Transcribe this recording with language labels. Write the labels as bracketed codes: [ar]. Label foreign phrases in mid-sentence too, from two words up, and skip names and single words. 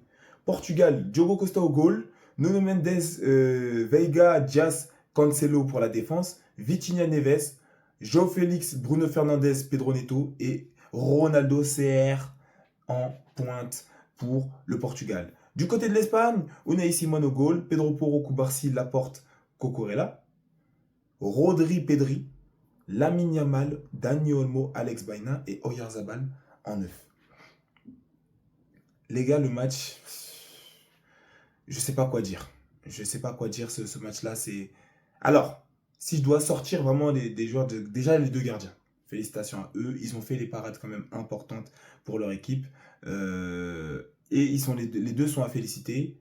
[fr] Portugal, Diogo Costa au goal, Nuno Mendes, Veiga, Dias, Cancelo pour la défense, Vitinha Neves, João Félix, Bruno Fernandes, Pedro Neto et Ronaldo CR en pointe pour le Portugal. Du côté de l'Espagne, Unai Simon au goal, Pedro Porro, Cubarsí, Laporte, Cucurella, Rodri, Pedri, Lamine Yamal, Dani Olmo, Alex Baena et Oyarzabal en neuf. Les gars, le match, je sais pas quoi dire. Je sais pas quoi dire, ce match-là. Alors, si je dois sortir vraiment des joueurs, déjà les deux gardiens. Félicitations à eux. Ils ont fait les parades quand même importantes pour leur équipe. Et les deux sont à féliciter.